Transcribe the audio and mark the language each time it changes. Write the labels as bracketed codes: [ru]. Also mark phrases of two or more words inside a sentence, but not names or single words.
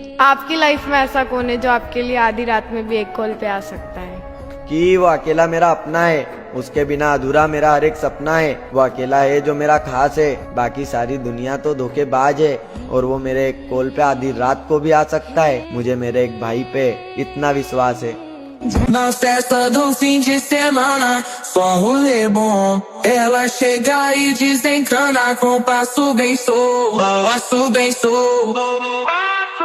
[hi] आपकी लाइफ में ऐसा कौन है जो आपके लिए आधी रात में भी एक कॉल पे आ सकता है? कि वो अकेला मेरा अपना है, उसके बिना अधूरा मेरा हर एक सपना है। वो अकेला है जो मेरा खास है, बाकी सारी दुनिया तो धोखेबाज है। और वो मेरे एक कॉल पे आधी रात को भी आ सकता है। मुझे मेरे एक भाई पे इतना विश्वास है। [pt] Na festa do fim de semana, só um rolê bom. Ela chega e desencana com passo bem solto.